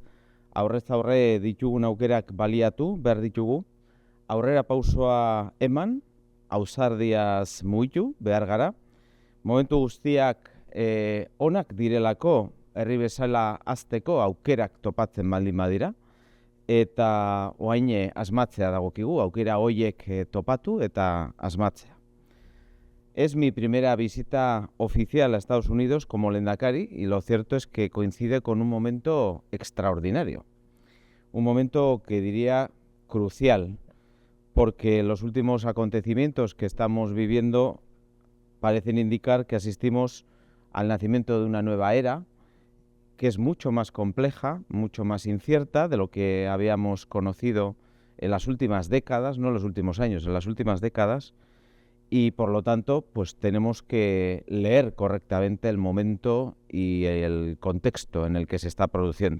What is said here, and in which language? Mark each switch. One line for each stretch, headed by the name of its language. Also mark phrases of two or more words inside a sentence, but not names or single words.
Basque: Aurrez aurre ditugun aukerak baliatu behar ditugu, aurrera pausoa eman, ausardiaz mugitu behar gara. Momentu guztiak onak direlako herri bezala hazteko aukerak topatzen baldin badira, eta orain asmatzea dagokigu, aukera horiek topatu eta asmatzea.
Spanish: Es mi primera visita oficial a Estados Unidos como lehendakari y lo cierto es que coincide con un momento extraordinario. Un momento que diría crucial, porque los últimos acontecimientos que estamos viviendo parecen indicar que asistimos al nacimiento de una nueva era, que es mucho más compleja, mucho más incierta de lo que habíamos conocido en las últimas décadas, no en los últimos años, en las últimas décadas, y por lo tanto pues tenemos que leer correctamente el momento y el contexto en el que se está produciendo.